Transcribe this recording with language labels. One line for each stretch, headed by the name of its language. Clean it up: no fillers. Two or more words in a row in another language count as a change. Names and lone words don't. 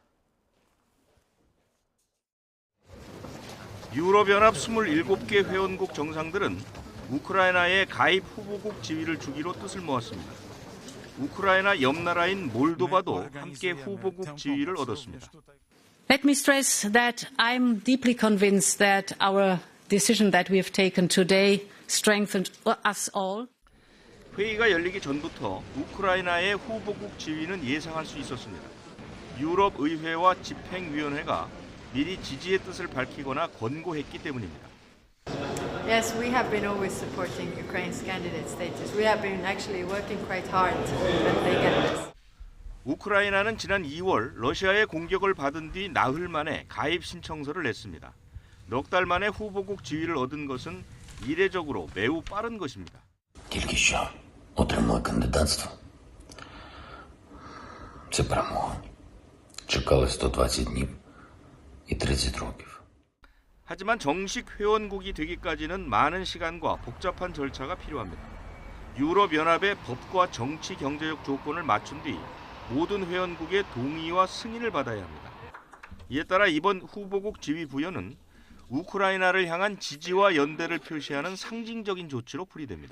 Korean: 유럽연합 27개 회원국 정상들은 우크라이나의 가입 후보국 지위를 주기로 뜻을 모았습니다. 우크라이나 옆 나라인 몰도바도 함께 후보국 지위를 얻었습니다.
English: Let me stress that I'm deeply convinced that our decision that we have taken today strengthened us all.
Korean: 회의가 열리기 전부터 우크라이나의 후보국 지위는 예상할 수 있었습니다. 유럽 의회와 집행위원회가 미리 지지의 뜻을 밝히거나 권고했기 때문입니다.
English: Yes, we have been always supporting Ukraine's candidate status. We have been actually working quite hard that they get this.
Korean: 우크라이나는 지난 2월 러시아의 공격을 받은 뒤 나흘 만에 가입 신청서를 냈습니다. 넉 달 만에 후보국 지위를 얻은 것은 이례적으로 매우 빠른 것입니다.
Ukrainian: Тільки що отримали кандидатство. Це перемога. Чекали 120 днів і 30 років.
Korean: 하지만 정식 회원국이 되기까지는 많은 시간과 복잡한 절차가 필요합니다. 유럽연합의 법과 정치 경제적 조건을 맞춘 뒤 모든 회원국의 동의와 승인을 받아야 합니다. 이에 따라 이번 후보국 지위 부여는 우크라이나를 향한 지지와 연대를 표시하는 상징적인 조치로 풀이됩니다.